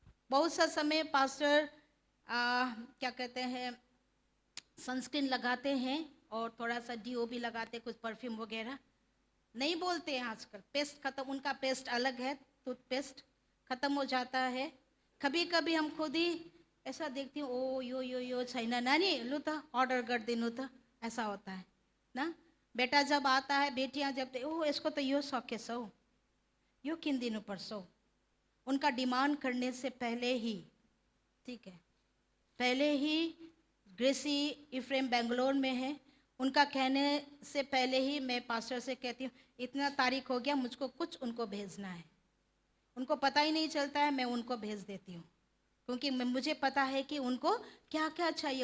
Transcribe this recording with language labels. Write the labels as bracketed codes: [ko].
[hi] बहुत सा समय पास्टर क्या कहते हैं, सनस्क्रीन लगाते हैं और थोड़ा सा डीओ भी लगाते, कुछ परफ्यूम वगैरह नहीं बोलते हैं आजकल। पेस्ट खत्म, उनका पेस्ट अलग है, टूथपेस्ट खत्म हो जाता है। कभी कभी हम खुद ही ऐसा देखती हूँ, [ne] ओ यो छैन नानी, लु त अर्डर गरिदिनु त, [hi] ऐसा होता है ना। बेटा जब आता है, बेटियां जब, [ne] ओ इसको तो यो सकेछ हौ, यो किनिदिनु पर्छ हौ। [hi] उनका डिमांड करने से पहले ही, ठीक है, पहले ही ग्रेसी इफ्रेम बेंगलोर में है, उनका कहने से पहले ही मैं पास्टर से कहती हूँ इतना तारीख हो गया, मुझको कुछ उनको भेजना है। उनको पता ही नहीं चलता है, मैं उनको भेज देती हूँ, क्योंकि मुझे पता है कि उनको क्या क्या चाहिए।